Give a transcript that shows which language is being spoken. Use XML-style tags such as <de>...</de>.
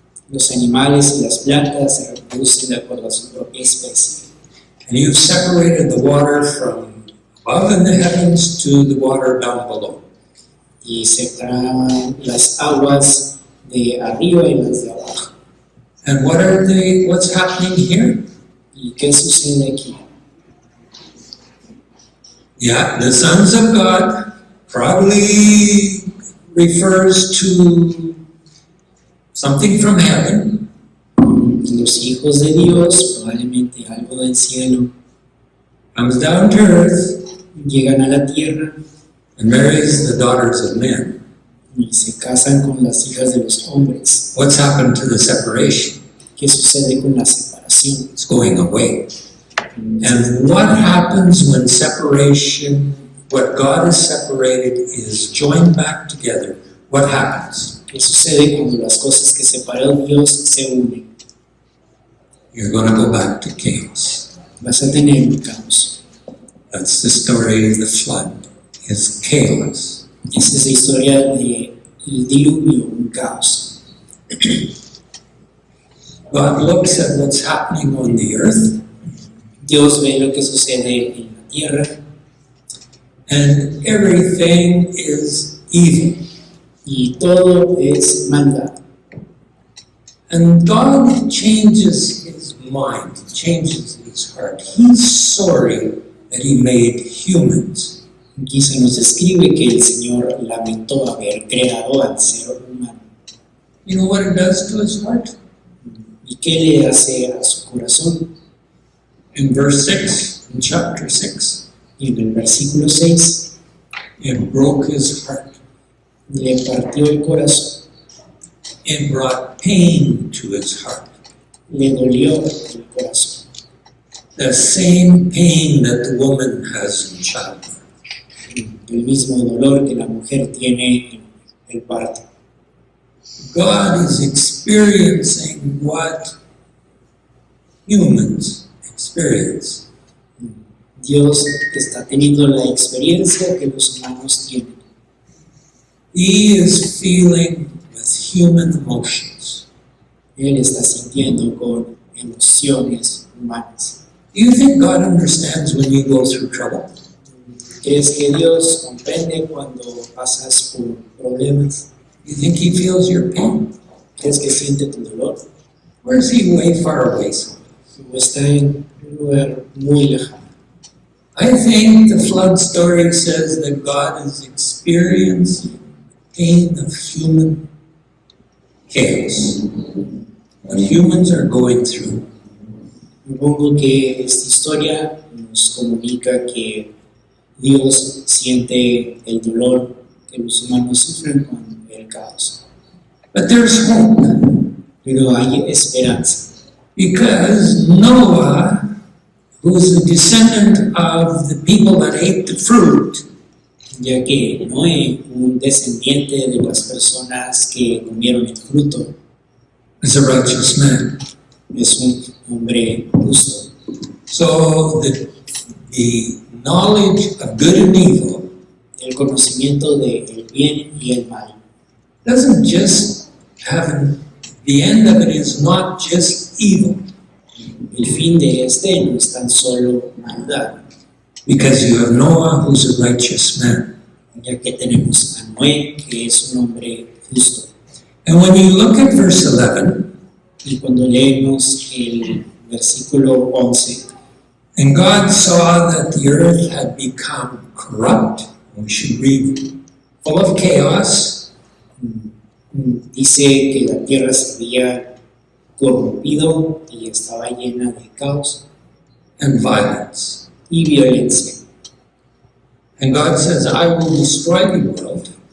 <es>Los animales y las plantas se reproducen de acuerdo a su propia especie.</es> <en>And you've separated the water from above in the heavens to the water down below.</en> <es>Y separan las aguas de arriba y las de abajo.</es> <en>And what's happening here?</en> <es>¿Y qué sucede aquí?</es> <en>Yeah, the sons of God probably refers to something from heaven.</en> <es>Los hijos de Dios, probablemente algo del cielo,</es> <en>Comes down to earth</en> <es>llegan a la tierra</es> <en>and marries the daughters of men.</en> <es>y se casan con las hijas de los hombres.</es> <en>What's happened to the separation?</en> <es>¿Qué sucede con la separación?</es> <en>It's going away. And what happens when separation, what God has separated, is joined back together? What happens?</en> <es>¿Qué sucede cuando las cosas que separó Dios se unen?</es> <en>you're going to go back to chaos.</en> <es>vas a tener un caos.</es> <en>That's the story of the flood, is chaos.</en> <es>Esa es la historia del diluvio, un caos.</es> <en>God looks at what's happening on the earth,</en> <es>Dios ve lo que sucede en la tierra</es> <en>and everything is evil.</en> <es>y todo es maldad.</es> <en>And God changes his mind, changes his heart. He's sorry that he made humans.</en> <es>Aquí se nos describe que el Señor lamentó haber creado al ser humano.</es> <en>You know what it does to his heart?</en> <es>¿Y qué le hace a su corazón?</es> <en>In verse 6, in chapter 6,</en> <es>Y en el versículo 6</es> <en>it broke his heart.</en> <es>le partió el corazón,</es> <en>It brought pain to his heart.</en> <es>le dolió el corazón.</es> <en>The same pain that the woman has in childbirth.</en> <es>El mismo dolor que la mujer tiene en el parto.</es> <en>God is experiencing what humans experience.</en> <es>Dios está teniendo la experiencia que los humanos tienen.</es> <en>He is feeling with human emotions.</en> <es>Él está sintiendo con emociones humanas.</es> <en>Do you think God understands when you go through trouble?</en> <es>¿Crees que Dios comprende cuando pasas por problemas?</es> <en>You think he feels your pain?</en> <es>¿Crees que siente tu dolor?</es> <en>Or is he way far away somewhere?</en> <es>¿O está en un lugar muy lejano?</es> <en>I think the flood story says that God is experiencing pain of human chaos. What humans are going through.</en> <es>Supongo que esta historia nos comunica que Dios siente el dolor que los humanos sufren con el caos.</es> <en>But there's hope,</en> <es>Pero hay esperanza,</es> <en>because Noah, who's a descendant of the people that ate the fruit,</en> <es>ya que Noé, un descendiente de las personas que comieron el fruto,</es> <en>is a righteous man.</en> <es>es un hombre justo.</es> <en>So the knowledge of good and evil</en> <es>El conocimiento del bien y el mal</es> <en>doesn't just have, the end of it is not just evil,</en> <es>el fin de este no es tan solo maldad,</es> <en>because you have Noah who's a righteous man.</en> <es>ya que tenemos a Noé, que es un hombre justo.</es> <en>And when you look at verse 11,</en> <es>Y cuando leemos el versículo 11,</es> <en>and God saw that the earth had become corrupt, we should read, full of chaos,</en> <es>dice que la tierra se había corrompido y estaba llena de caos</es> <en>and violence.</en> <es>y violencia.</es> <en>And God says, I will destroy the world</en>